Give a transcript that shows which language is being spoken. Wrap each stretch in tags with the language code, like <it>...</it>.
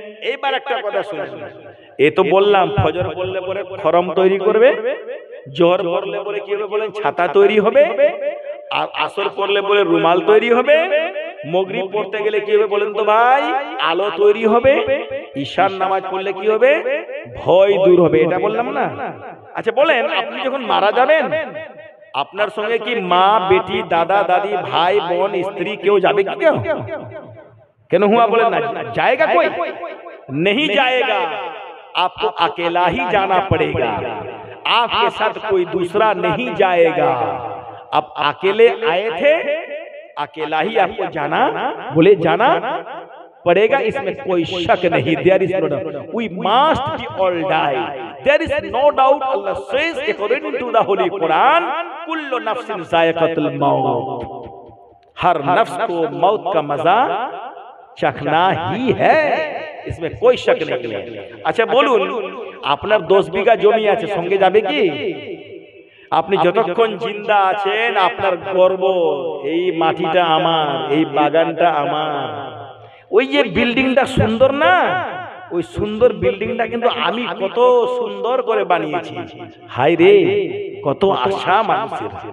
<bn>এইবার একটা কথা শুনুন, এ তো বললাম ফজর পড়লে পরে খড়ম তৈরি করবে, জোহর পড়লে পরে কি হবে বলেন ছাতা তৈরি হবে, আর আসর পড়লে পরে রুমাল তৈরি হবে, মাগরিব পড়তে গেলে কি হবে বলেন তো ভাই আলো তৈরি হবে, ঈশার নামাজ পড়লে কি হবে ভয় দূর হবে। এটা বললাম না? আচ্ছা বলেন, আপনি যখন মারা যাবেন আপনার সঙ্গে কি মা বেটি দাদা দাদি ভাই বোন স্ত্রী কেউ যাবে কি? কেউ কেন</bn> <hi>হুआ बोले ना जाएगा कोई नहीं जाएगा, आपको अकेला ही जाना पड़ेगा, आपके साथ कोई दूसरा नहीं जाएगा। आप अकेले आए थे, अकेला ही आपको जाना बोले जाना पड़ेगा, इसमें कोई शक नहीं।</hi> <en>There is no doubt, we must be all die, there is no doubt. Allah says according to the holy Quran,</en> <ar>कुल्लु नफ्सिन जायकातुल मौत,</ar> <hi>हर नफ्स को मौत का मजा चखना ही है, इसमें कोई शक नहीं है।</hi> <bn>अच्छा बोलून, আপনার 10 বিঘা জমি আছে, সঙ্গে যাবে কি? আপনি যতক্ষণ জিন্দা আছেন আপনার গর্ব এই মাটিটা আমার, এই বাগানটা আমার। ওই যে বিল্ডিংটা সুন্দর না, ওই সুন্দর বিল্ডিংটা কিন্তু আমি কত সুন্দর করে বানিয়েছি। হাই রে, কত আশা মানুষের।</bn>